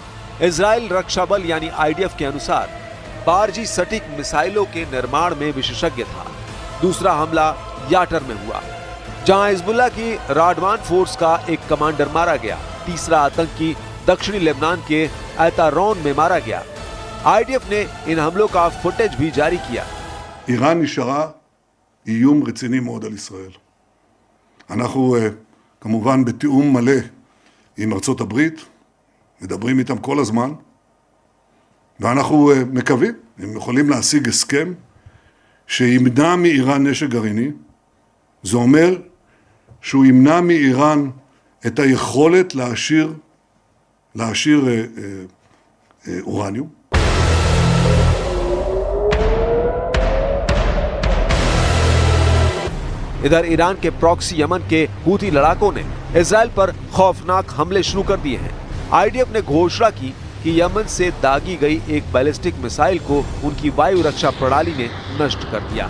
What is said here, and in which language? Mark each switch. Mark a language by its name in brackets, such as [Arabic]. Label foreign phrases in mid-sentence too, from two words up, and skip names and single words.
[Hindi] इजराइल रक्षा बल यानी IDF के अनुसार बारजी सटीक मिसाइलों के निर्माण में विशेषज्ञ था। दूसरा हमला याटर में हुआ, जहां हिजबुल्लाह की राडवान फोर्स का एक कमांडर मारा गया। तीसरा आतंकी दक्षिणी लेबनान के ऐतारोन में मारा गया। IDF ने इन हमलों का फुटेज भी जारी किया। [Hebrew] איראן נשארה איום רציני מאוד על ישראל. אנחנו כמובן בתיאום מלא עם ארצות הברית, מדברים איתם כל הזמן, ואנחנו מקווים, הם יכולים להשיג הסכם שימנע מאיראן נשק גרעיני. זה אומר שהוא ימנע מאיראן את היכולת להעשיר להעשיר אורניום. [Hindi] इधर ईरान के प्रॉक्सी यमन के हूथी लड़ाकों ने इजराइल पर खौफनाक हमले शुरू कर दिए हैं। आईडीएफ ने घोषणा की कि यमन से दागी गई एक [English] ballistic missile [Hindi] को उनकी वायु रक्षा प्रणाली ने नष्ट कर दिया।